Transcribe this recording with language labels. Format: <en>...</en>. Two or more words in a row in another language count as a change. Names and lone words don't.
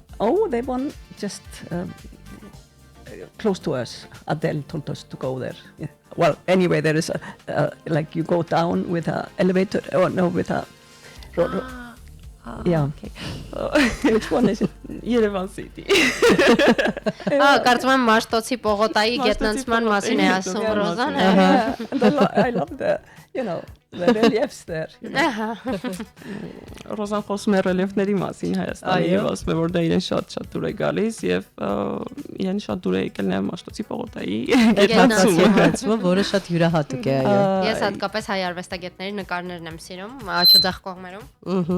<en>Oh, they one just close to us. Adele told us to go there. Yeah. Well, anyway, there is like you go down with an elevator, or no, with a... yeah. Okay. Which one is it? Yerevan City.</en> <hy>Կարծում եմ Մաշտոցի պողոտայի գետնանցման մասին է ասում Ռոզան։</hy> <en>I love the, you know, the reliefs there. You know.</en> <hy>Ռոզան խոսում է ռելիեֆների մասին Հայաստանի եւ ասում է որ դա իրեն շատ դուր է գալիս եւ իրեն շատ դուր է եկել նաեւ Մաշտոցի պողոտայի գետնանցումը, որը շատ յուրահատուկ է, այո։ Ես հատկապես հայ արվեստագետների նկարներն եմ սիրում աչոձախ կողմերում։</hy>